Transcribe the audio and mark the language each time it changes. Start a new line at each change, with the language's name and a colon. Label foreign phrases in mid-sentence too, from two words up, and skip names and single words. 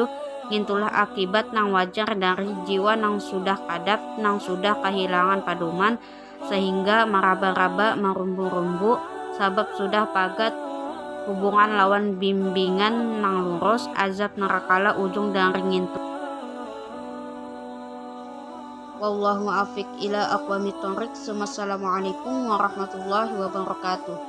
Banjar: Ngintulah akibat nang wajar dari jiwa nang sudah kadap, nang sudah kehilangan paduman, sehingga meraba-raba merumbu-rumbu sabab sudah pagat hubungan lawan bimbingan nang lurus azab nerakala ujung dan ringintu.
Arabic: والله الموفق إلى أقوم الطريق. والسلام عليكم ورحمة الله وبركاته.